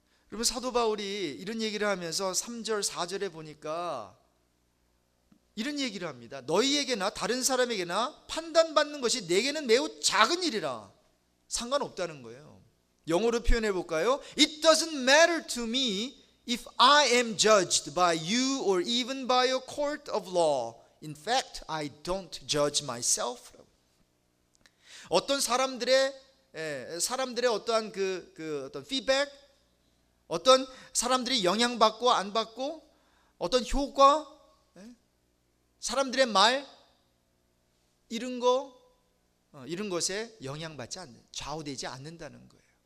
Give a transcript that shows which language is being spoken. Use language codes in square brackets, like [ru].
[ko] 여러분, 사도 바울이 이런 얘기를 하면서 3절 4절에 보니까 이런 얘기를 합니다. 너희에게나 다른 사람에게나 판단받는 것이 내게는 매우 작은 일이라. 상관없다는 거예요. 영어로 표현해 볼까요? [en] It doesn't matter to me if I am judged by you or even by a court of law. In fact, I don't judge myself. [ko] 어떤 사람들의 어떠한 어떤 피드백, 어떤 사람들이 영향받고 안 받고, 어떤 효과, 사람들의 말, 이런 것에 영향받지 않는, 좌우되지 않는다는 거예요.